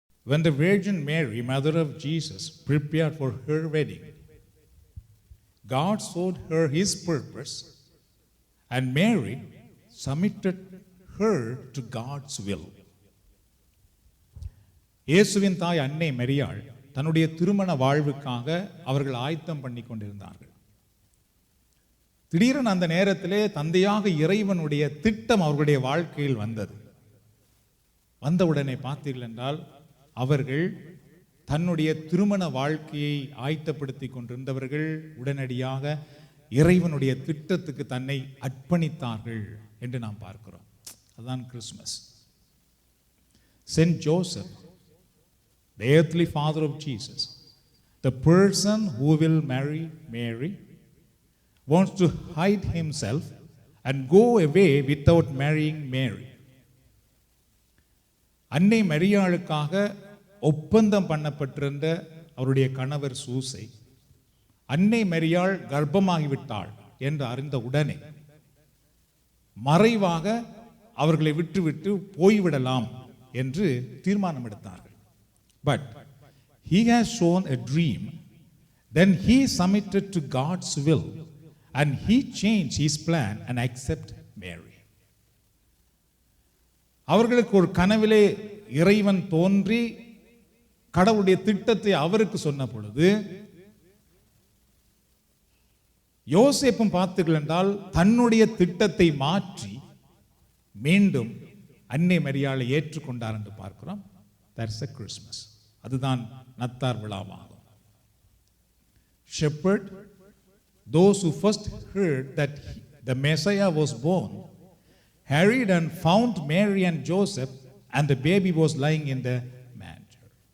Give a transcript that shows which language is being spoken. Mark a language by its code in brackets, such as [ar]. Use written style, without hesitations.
[en] when the Virgin Mary, mother of Jesus, prepared for her wedding, God showed her his purpose, and Mary submitted her to God's will. [ta] இயேசுவின் தாய் அன்னை மரியாள் தன்னுடைய திருமண வாழ்வுக்காக அவர்கள் ஆயத்தம் பண்ணி கொண்டிருந்தார்கள். திடீரென அந்த நேரத்திலே தந்தையாக இறைவனுடைய திட்டம் அவர்களுடைய வாழ்க்கையில் வந்தது. வந்தவுடனே பார்த்தீர்கள் என்றால் அவர்கள் தன்னுடைய திருமண வாழ்க்கையை ஆயத்தப்படுத்தி கொண்டிருந்தவர்கள் உடனடியாக இறைவனுடைய திட்டத்துக்கு தன்னை அர்ப்பணித்தார்கள் என்று நாம் பார்க்கிறோம். அதுதான் Christmas. [en] Saint Joseph, the earthly father of Jesus, the person who will marry Mary, wants to hide himself and go away without marrying Mary. [ta] அன்னை மரியாளுக்காக ஒப்பந்தம் பண்ணப்பட்டிருந்த அவருடைய கணவர் சூசை, அன்னை மரியாள் கர்ப்பமாகிவிட்டாள் என்று அறிந்த உடனே மறைவாக அவர்களை விட்டுவிட்டு போய்விடலாம் என்று தீர்மானம் எடுத்தார்கள். [en] But he has shown a dream, then he submitted to God's will and he changed his plan and accepted Mary. [ta] அவர்களுக்கு ஒரு கனவிலே இறைவன் தோன்றி கடவுளுடைய திட்டத்தை அவருக்கு சொன்ன பொழுது யோசேப்பும் பார்த்தீர்கள் என்றால் தன்னுடைய திட்டத்தை மாற்றி மீண்டும் அன்னை மரியாளை ஏற்றுக்கொண்டார் என்று பார்க்கிறோம். [en] That's a Christmas. [ta] அதுதான் நத்தார் விழாவாகும். [en] Shepherd, those who first heard that the Messiah was born, hurried and found Mary and Joseph, and the baby was lying in the manger.